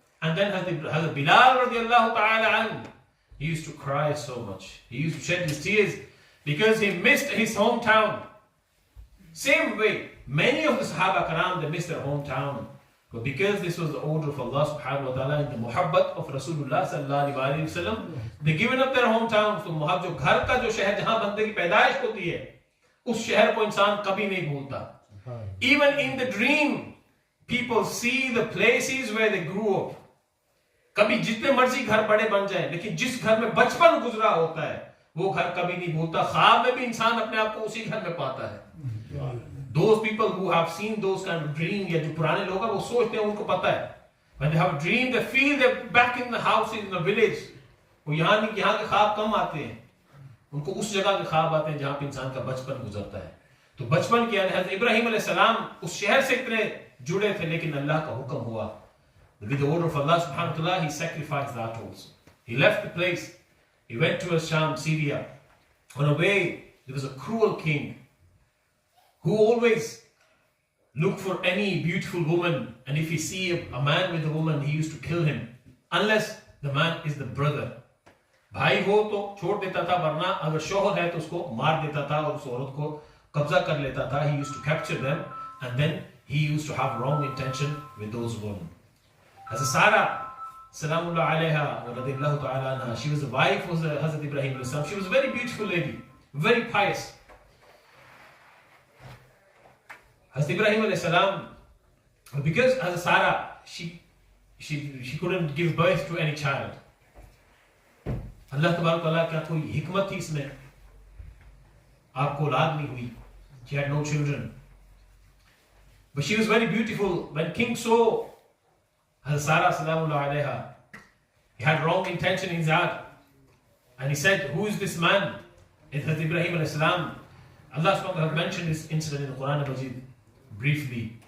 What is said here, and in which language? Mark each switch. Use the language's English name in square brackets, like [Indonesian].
[English] And then Hazrat Bilal radiallahu ta'ala anhu, he used to cry so much. He used to shed his tears because he missed his hometown. Same way, many of the Sahaba Karam, they missed their hometown. But because this was the order of Allah subhanahu wa ta'ala and the muhabbat of Rasulullah sallallahu alayhi wa sallam, they given up their hometown. [Hindi] So जो घर का जो शहर जहाँ बंदे की पैदाइश होती है, उस शहर को इंसान कभी नहीं भूलता. [English] Even in the dream, people see the places where they grew up. [Hindi] कभी जितने मर्जी घर बड़े बन जाए, लेकिन जिस घर में बचपन गुजरा होता है, वो घर कभी नहीं भूलता. ख्वाब में भी इंसान अपने आप को उसी घर में पाता है. [English] Those people who have seen those kind of dreams, [Hindi] या जो पुराने लोग हैं वो सोचते हैं, उनको पता है. [English] When they have a dream, they feel they're back in the house in the village. [Hindi] वो यहाँ नहीं, यहाँ के ख्वाब कम आते हैं. उनको उस जगह के ख्वाब आते हैं जहाँ पे इंसान का बचपन गुजरता है. तो बचपन क्या है, हज़रत इब्राहिम अलैहि सलाम उस शहर से इतने जुड़े थे, लेकिन अल्लाह का हुक्म हुआ. [English] With the order of Allah subhanahu wa ta'ala, he sacrificed that also. He left the place. He went to Sham, Syria. On the way, there was a cruel king who always looked for any beautiful woman, and if he see a man with a woman, he used to kill him, unless the man is the brother. [Hindi] भाई हो तो छोड़ देता था, वरना अगर शोहर है तो उसको मार देता था और उस औरत को कब्जा कर लेता था. [English] He used to capture them, and then he used to have wrong intention with those women. Hazrat Sarah, Salamullah alayha, radiyallahu ta'ala anha, she was the wife of Hazrat Ibrahim. She was a very beautiful lady, very pious. Hazrat Ibrahim alayhi salam, because Hazrat Sarah, she couldn't give birth to any child. [Hindi] Allah tabarak ta'ala क्या कोई हिकमत थी इसमें, आपको औलाद नहीं हुई. [English] She had no children, but she was very beautiful. When king saw Hazrat Sarah salamullah alayha, he had wrong intention in his heart, and he said, who is this man? It's Hazrat Ibrahim alayhi salam. Allah subhanahu wa ta'ala mentioned this incident in the Quran Majid briefly.